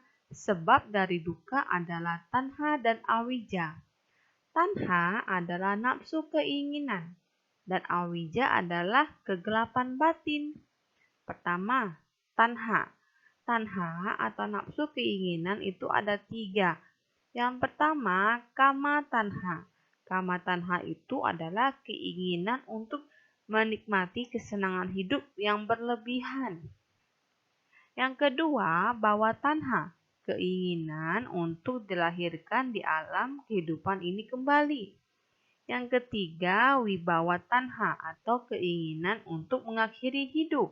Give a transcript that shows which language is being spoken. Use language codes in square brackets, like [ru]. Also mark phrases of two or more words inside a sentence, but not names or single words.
[id] Sebab dari duka adalah tanha dan awija. Tanha adalah nafsu keinginan dan awija adalah kegelapan batin. Pertama, tanha. Tanha atau nafsu keinginan itu ada 3. Yang pertama, [pi] kama tanha. Kama tanha [id] itu adalah keinginan untuk menikmati kesenangan hidup yang berlebihan. Yang kedua, [pi] bawa tanha. [id] Keinginan untuk dilahirkan di alam kehidupan ini kembali. Yang ketiga, [pi] wibawa tanha [id] atau keinginan untuk mengakhiri hidup.